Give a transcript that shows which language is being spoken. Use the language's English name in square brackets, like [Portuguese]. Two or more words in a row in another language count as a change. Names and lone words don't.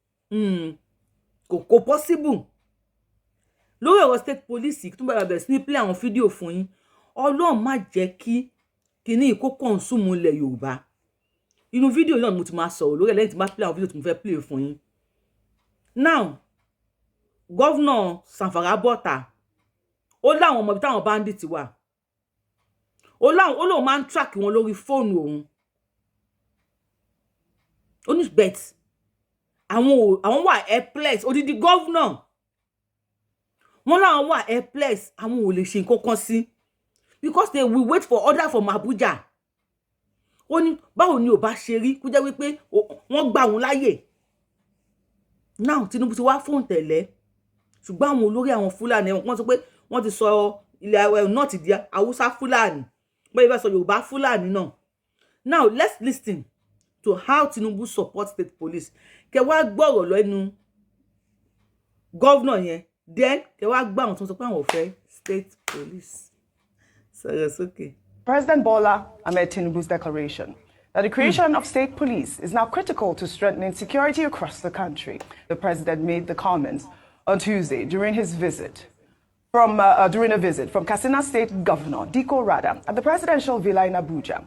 [Yoruba] kò possible lórí ọ̀rọ̀ [English] state police [Yoruba] tó bẹ̀rẹ̀ sí ní play àwọn fídíò fún yín Ọlọ́run má jẹ́ kí kíní ìkó consume ilẹ̀ Yorùbá inú fídíò náà mo ti máa sọ̀rọ̀ lórí ẹ̀ lẹ́yìn tí máa play àwọn fídíò tí mo fẹ́ play fún yín now Governor Sanfara bọ́ta ó láwọn ọmọ ibi táwọn bandit wà ó lóun máa ń track wọn lórí fóònù òun ó ní bet àwọn wà helpless odidi governor wọ́n láwọn wà helpless àwọn ò lè ṣe nǹkan kan sí [English] because they will wait for order [Yoruba] from Abuja ó ní báwo ni ò bá ṣe rí kó jẹ́ wípé wọ́n gbà wọ́n láyè now Tinubu ti wá fóun tẹ̀lẹ́ ṣùgbọ́n àwọn olórí àwọn Fúlàní wọ́n sọ pé wọ́n ti sọ ilẹ̀ náà ti di Haúsá Fúlàní bẹ́ẹ̀ bá sọ Yorùbá Fúlàní náà [English] now let's listen to how Tinubu support state police [Yoruba] kẹ wá gbọ́rọ̀ lẹ́nu governor yẹn then kẹ wá gbà àwọn tó sọ pé àwọn ò fẹ́ [English] state police [Yoruba] sọ̀rọ̀ sókè. [English] President Bola Ahmed Tinubu's declaration that the creation of state police is now critical to strengthening security across the country. The president made the comments on Tuesday during a visit from Katsina State Governor Diko Rada at the presidential villa in Abuja.